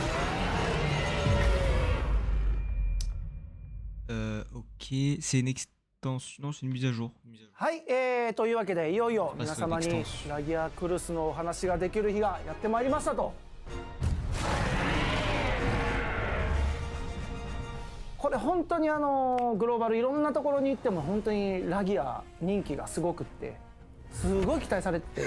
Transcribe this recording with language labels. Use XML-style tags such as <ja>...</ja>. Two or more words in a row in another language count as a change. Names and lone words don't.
<fr>Ok, c'est une extension. Non, c'est une mise à jour.</fr> <ja>はい、というわけでいよいよ皆様にラギアクルスのお話ができる日がやってまいりましたと。これ本当にグローバルいろんなところに行っても本当にラギア人気がすごくってすごい期待されて</ja>